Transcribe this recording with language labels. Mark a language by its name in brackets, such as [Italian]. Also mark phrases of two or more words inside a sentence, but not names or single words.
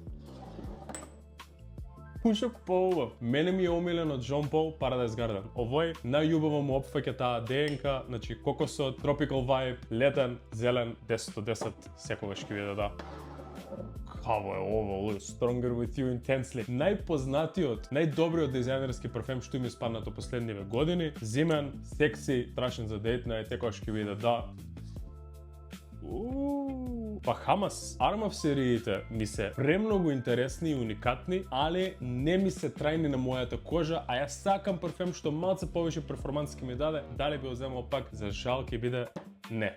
[Macedonian] Пушок поубав. Мене ми е омилен од Jean Paul Paradise Garden. Овој најубаво му опфаќа таа ДНК, значи кокосот, [English] tropical vibe, [Macedonian] летен, зелен, 10 од 10, секогаш ќе биде да. Каво е ово, Stronger with you intensely. Најпознатиот, најдобриот дизајнерски парфем што им испаднато последниве години. Зимен, секси, страшен за [English] date night, [Macedonian] секогаш ќе биде да. Bahamas Armaf сериите ми се премногу интересни и уникатни, али не ми се трајни на мојата кожа, а јас сакам парфем што малце повеќе перформанс ке ми даде, дали би го земал пак, за жал ќе биде не.